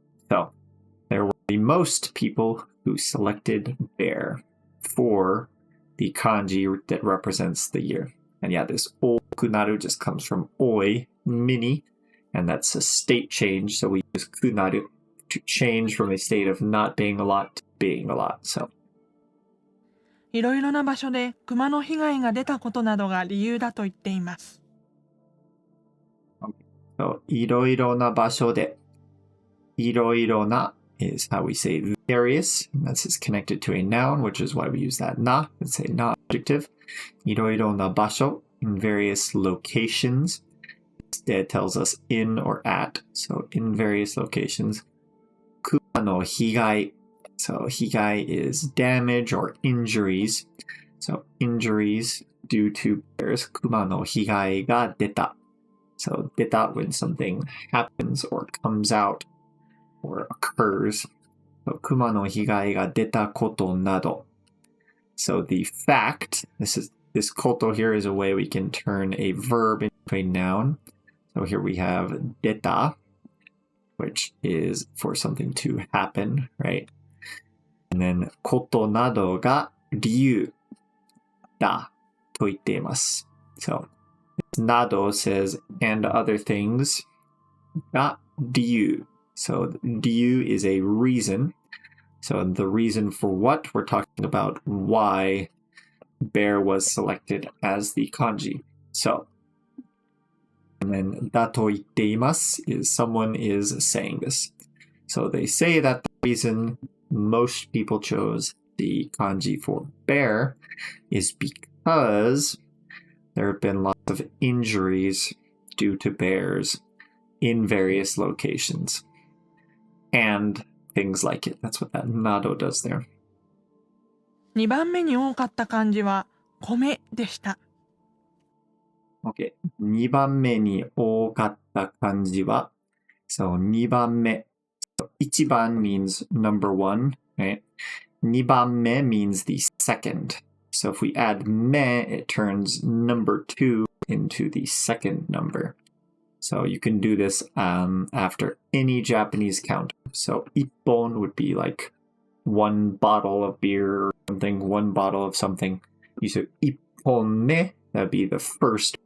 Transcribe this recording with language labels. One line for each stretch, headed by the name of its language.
English: So there were the most people who selected bear for the kanji that represents the year. And yeah, this okunaru just comes from oi, mini, and that's a state change. So we use kunaru to change from a state of not being a lot to being a lot. So
Japanese: いろいろな場所で熊の被害が出たことなどが理由だと言っています。
English: So
Japanese: いろいろな場所で
English: いろいろな is how we say various, and that's just connected to a noun, which is why we use that na, it's a na adjective.
Japanese: いろいろな場所
English: in various locations. Instead tells us in or at, so in various locations.
Japanese: 熊の被害
English: So 被害 is damage or injuries. So injuries due to bears.
Japanese: 熊の被害が出た.
English: So 出た when something happens or comes out or occurs.
Japanese: So 熊の被害が出たことなど.
English: So the fact, this koto here is a way we can turn a verb into a noun. So here we have 出た, which is for something to happen, right?
Japanese: And then ことなどが理由だと言っています.
English: So, など says and other things が理由. So, 理由 is a reason. So, the reason for what we're talking about why bear was selected as the kanji. So, and then だと言っています is someone is saying this. So, they say that the reason most people chose the kanji for bear is because there have been lots of injuries due to bears in various locations and things like it. That's what that nado does there.
Japanese: 2番目に多かった漢字は米でした。
English: Okay.
Japanese: 2番目に多かった漢字は
English: So 2番目1番 means number one, right? 2番目 means the second. So if we add me, it turns number 2 into the second number. So you can do this after any Japanese count. So 1本 would be like one bottle of beer or something, one bottle of something. You say 1本目, that'd be the first